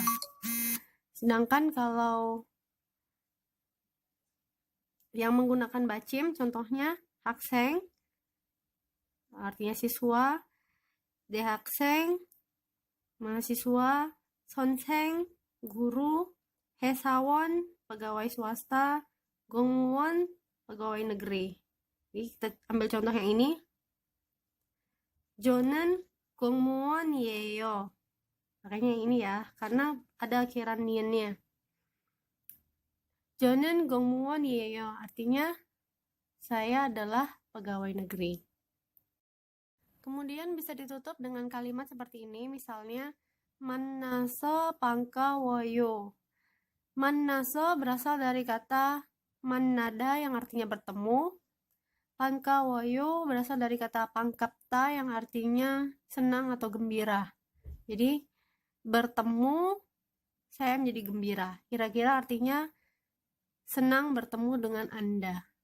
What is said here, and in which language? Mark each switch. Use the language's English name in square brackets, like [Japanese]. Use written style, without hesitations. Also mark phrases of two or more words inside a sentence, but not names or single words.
[Indonesian] Sedangkan kalau yang menggunakan bacim, contohnya 학생, artinya siswa, 대학생, mahasiswa, 선생, guru, 회사원, pegawai swasta, 공무원, pegawai negeri. Jadi kita ambil contoh yang ini. [Korean] 저는 공무원이에요. [Indonesian] Makanya ini ya, karena ada akhiran niennya. [Korean] 저는 공무원이에요. [Indonesian] Artinya saya adalah pegawai negeri. Kemudian bisa ditutup dengan kalimat seperti ini, misalnya [Korean] 만나서 반가워요. [Indonesian] 만나서 berasal dari kata 만나다 yang artinya bertemu. 반가워요 berasal dari kata 반갑다 yang artinya senang atau gembira. Jadi bertemu saya menjadi gembira. Kira-kira artinya senang bertemu dengan Anda.